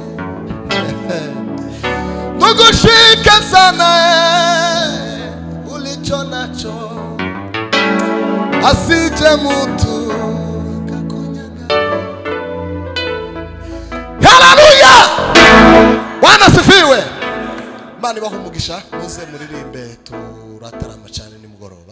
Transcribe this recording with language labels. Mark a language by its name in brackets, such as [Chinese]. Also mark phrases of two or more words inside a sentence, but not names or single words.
[Swahili] Kukushika sana ulicho nacho, asije mtu akakunyanganye. Haleluya! Bwana asifiwe. [Kinyarwanda] Imana ibahe umugisha. Muze muririmbe turatarama cyane nimugoroba.